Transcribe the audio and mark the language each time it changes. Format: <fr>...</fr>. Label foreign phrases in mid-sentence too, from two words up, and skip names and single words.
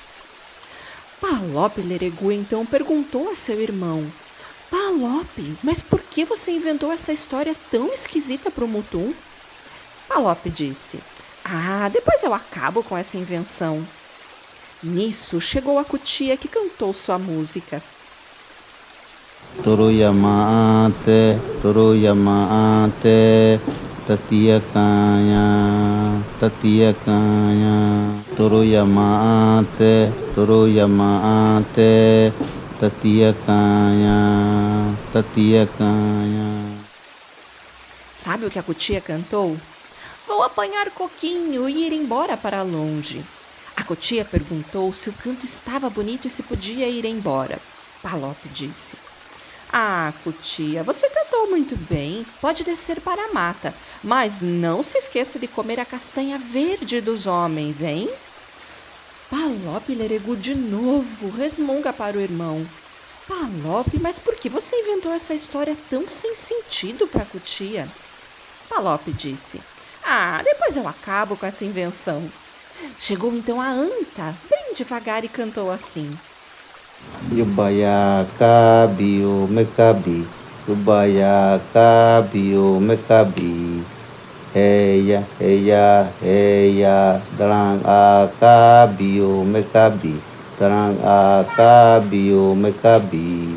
<pt>Palop Leregu então perguntou a seu irmão: "Palop, mas por que você inventou essa história tão esquisita para o Mutum?" Palop disse: "Ah, depois eu acabo com essa invenção." Nisso, chegou a cutia que cantou sua música.</pt> <mdr>Toruyamaate, tatia canha, Toruyamaate, tatia canha.</mdr> <pt>Sabe o que a cutia cantou? "Vou apanhar coquinho e ir embora para longe." A cutia perguntou se o canto estava bonito e se podia ir embora. Palop disse: "Ah, cutia, você cantou muito bem, pode descer para a mata, mas não se esqueça de comer a castanha verde dos homens, hein?" Palop Leregu de novo resmunga para o irmão: "Palop, mas por que você inventou essa história tão sem sentido para a cutia?" Palop disse: "Ah, depois eu acabo com essa invenção." Chegou então a anta, bem devagar, e cantou assim:</pt> <mdr>Yubaya kabio mekabi, Yubaya kabio mekabi. Heya, heya, heya, dalang akabio mekabi, dalang akabio mekabi.</mdr>